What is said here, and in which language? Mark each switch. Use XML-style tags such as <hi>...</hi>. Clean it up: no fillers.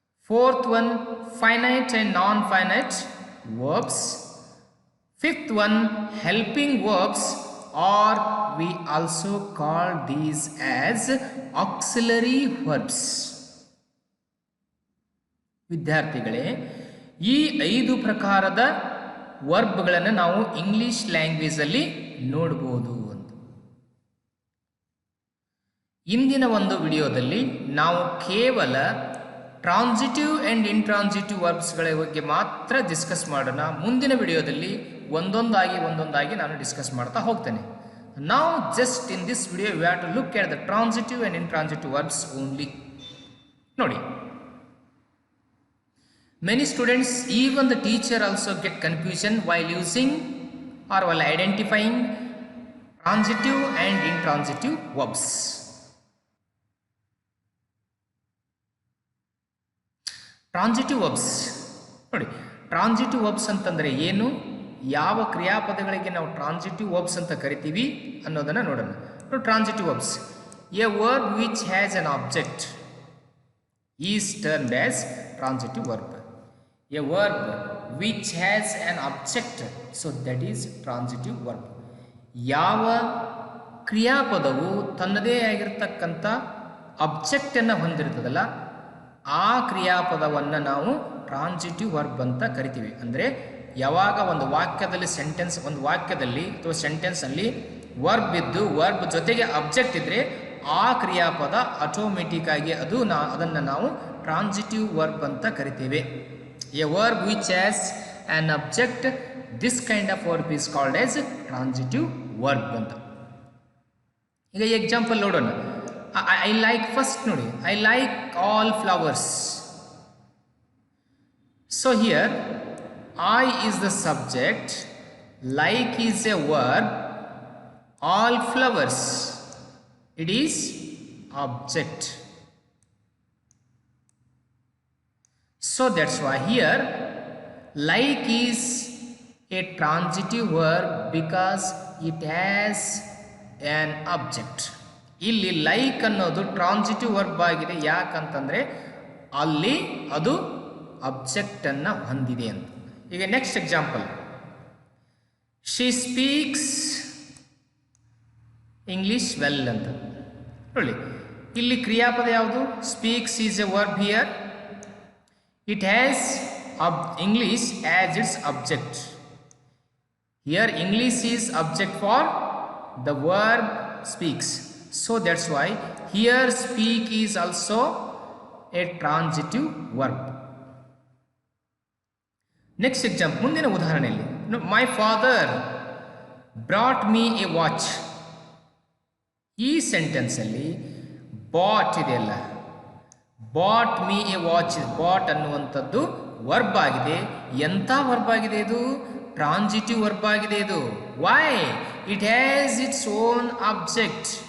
<en>Fourth one, finite and non-finite verbs. Fifth one, helping verbs, or we also call these as auxiliary verbs.</en> <kn>ವಿದ್ಯಾರ್ಥಿಗಳೇ, ಈ 5 ಪ್ರಕಾರದ ವರ್ಬ್ಗಳನ್ನು ನಾವು English language ಅಲ್ಲಿ ನೋಡಬಹುದು ಅಂತ. ಇಂದಿನ ಒಂದು ವಿಡಿಯೋದಲ್ಲಿ ನಾವು ಕೇವಲ ಟ್ರಾನ್ಸಿಟಿವ್ ಅಂಡ್ ಇಂಟ್ರಾನ್ಸಿಟಿವ್ ವರ್ಬ್ಸ್ಗಳ ಬಗ್ಗೆ ಮಾತ್ರ ಡಿಸ್ಕಸ್ ಮಾಡೋಣ. ಮುಂದಿನ ವಿಡಿಯೋದಲ್ಲಿ ಒಂದೊಂದಾಗಿ ನಾನು ಡಿಸ್ಕಸ್ ಮಾಡ್ತಾ ಹೋಗ್ತೇನೆ.</kn> <en>ನಾವು just in this video we have to look at the transitive and intransitive verbs only. ನೋಡಿ, many students, even the teacher also get confusion while using or while identifying transitive and intransitive verbs.</en> <kn>Transitive verbs ನೋಡಿ, transitive verbs ಅಂತಂದ್ರೆ ಏನು, ಯಾವ ಕ್ರಿಯಾಪದಗಳಿಗೆ ನಾವು transitive verbs ಅಂತ ಕರಿತೀವಿ ಅನ್ನೋದನ್ನ ನೋಡೋಣ.</kn> <en>Transitive verbs, a verb which has an object is termed as transitive verb. A verb which has an object, so that is transitive verb.</en> <kn>ಯಾವ ಕ್ರಿಯಾಪದವು ತನ್ನದೇ ಆಗಿರತಕ್ಕಂಥ ಆಬ್ಜೆಕ್ಟ್ ಅನ್ನು ಹೊಂದಿರುತ್ತದಲ್ಲ, ಆ ಕ್ರಿಯಾಪದವನ್ನು ನಾವು ಟ್ರಾನ್ಸಿಟಿವ್ ವರ್ಬ್ ಅಂತ ಕರಿತೀವಿ. ಅಂದರೆ ಯಾವಾಗ ಒಂದು ವಾಕ್ಯದಲ್ಲಿ ಒಂದು ವಾಕ್ಯದಲ್ಲಿ ಅಥವಾ ಸೆಂಟೆನ್ಸ್ ಅಲ್ಲಿ ವರ್ಬ್ ಇದ್ದು ವರ್ಬ್ ಜೊತೆಗೆ ಆಬ್ಜೆಕ್ಟ್ ಇದ್ರೆ ಆ ಕ್ರಿಯಾಪದ ಆಟೋಮೆಟಿಕ್ ಆಗಿ ಅದನ್ನು ನಾವು ಟ್ರಾನ್ಸಿಟಿವ್ ವರ್ಬ್ ಅಂತ ಕರಿತೇವೆ.</kn> <en>A verb which has an object, this kind of verb is called as transitive verb ಅಂತ.</en> <kn>ಈಗ ಎಕ್ಸಾಂಪಲ್ ನೋಡೋಣ.</kn> <en>I like, first ನೋಡಿ, I like all flowers. So here I is the subject, like is a verb, all flowers it is object. So that's why here like is a transitive verb because it has an object.</en> <kn>ಇಲ್ಲಿ like ಅನ್ನೋದು transitive verb ಆಗಿದೆ. ಯಾಕಂತಂದ್ರೆ ಅಲ್ಲಿ ಅದು object ಅನ್ನ ಹೊಂದಿದೆ ಅಂತ.</kn> <en>ಈಗ next example, she speaks English well ಅಂತ.</en> <kn>ನೋಡಿ, ಇಲ್ಲಿ ಕ್ರಿಯಾಪದ ಯಾವುದು?</kn> <en>Speaks is a verb here. It has English as its object. Here English is object for the verb speaks. So that's why here speak is also a transitive verb. Next example,</en> <kn>ಮುಂದಿನ ಉದಾಹರಣೆಯಲ್ಲಿ,</kn> <en>my father brought me a watch.</en> <kn>ಈ sentence ಅಲ್ಲಿ bot ಇದೆಯಲ್ಲ,</kn> <en>bought me a watch,</en> <kn>bot ಅನ್ನುವಂಥದ್ದು verb ಆಗಿದೆ. ಎಂಥ verb ಆಗಿದೆ ಇದು? ಟ್ರಾನ್ಸಿಟಿವ್ ವರ್ಬ್ ಆಗಿದೆ ಇದು. Y?</kn> <en>It has its own object.</en>